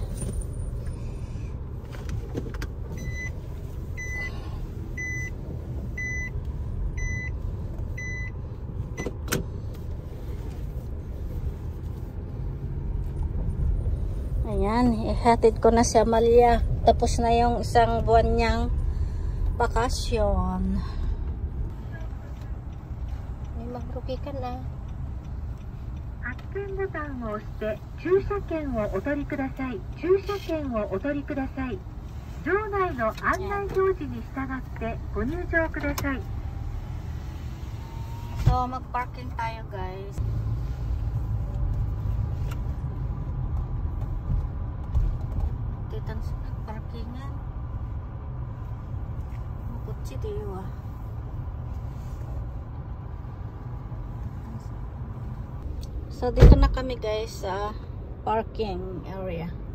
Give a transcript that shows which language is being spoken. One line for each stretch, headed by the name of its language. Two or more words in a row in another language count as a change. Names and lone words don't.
Filipino: Ayan, ihatid ko na si Amalia. Tapos na yung isang buwan niyang bakasyon. May magrugi ka na.
Japanese: ボタンを押して駐車券をお取りください。駐車券をお取りください。場内の案内表示に従ってご入場ください。
Filipino: So, mag-parking tayo guys. Dito sa parkingan. kutsi tayo ah. So dito na kami guys sa parking area.